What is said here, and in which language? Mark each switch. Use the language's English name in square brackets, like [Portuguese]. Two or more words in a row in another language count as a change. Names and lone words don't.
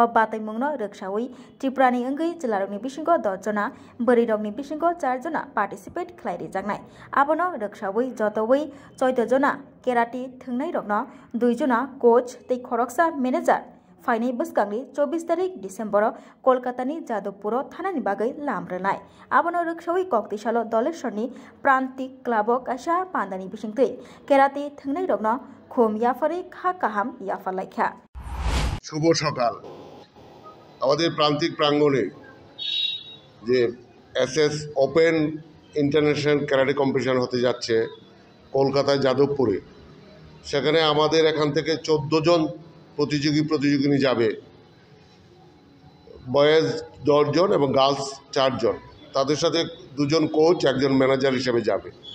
[Kok Borok] बातायमुंनो रोखसावै त्रिपुरानि अंगै जिल्लारokni बिसिंगो 10 जना बोरैरokni बिसिंगो 4 जना पार्टिसिपेट खालायजानाय आबोनो रोखसावै जतवै 14 जना केराटे थंनाय रokno 2 जना कोच ते खरकसा मैनेजर फाइनाय बसगांनि 24 तारिख डिसेम्बर कोलकातानि जादवपुर थानानि बागै लामब्रनाय आबोनो रोखसावै कक्तिसालो दलेश्वरनि प्रान्तिक क्लाब काशा पान्दानि बिसिंतै केराटे थंनाय रokno खुम याफारै खा काहाम याफालायखा। [Bangla] শুভ সকাল। আমাদের প্রান্তিক প্রাঙ্গণে যে এসএস ওপেন ইন্টারন্যাশনাল ক্যারাটে কম্পিটিশন হতে যাচ্ছে কলকাতায় যাদবপুরে, সেখানে আমাদের এখান থেকে 14 জন প্রতিযোগিনী যাবে, বয়েজ 10 জন এবং গার্লস 4 জন, তাদের সাথে 2 জন কোচ 1 জন ম্যানেজার হিসেবে যাবে।